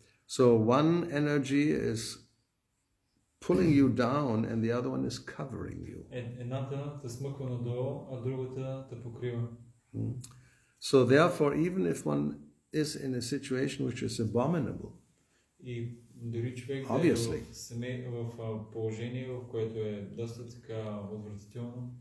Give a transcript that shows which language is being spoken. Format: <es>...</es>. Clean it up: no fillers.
<en>So one energy is pulling you down and the other one is covering you.</en> <bg>Едната те смъква надолу, а другата те покрива.</bg> <en>So therefore, even if one is in a situation which is abominable,</en> <bg>и дори човек в положение, в което е доста така отвратително.</bg>